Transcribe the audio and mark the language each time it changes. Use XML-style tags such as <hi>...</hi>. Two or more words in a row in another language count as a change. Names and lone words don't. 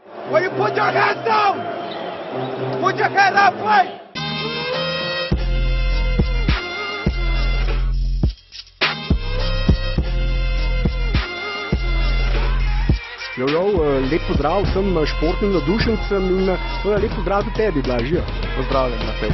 <en>Will you put your hands down? Put your hands up, please.</en> <sl>Lep pozdrav vsem športnim navdušencem in lep pozdrav tudi tebi, Blažija. Pozdravljen, Matej.</sl>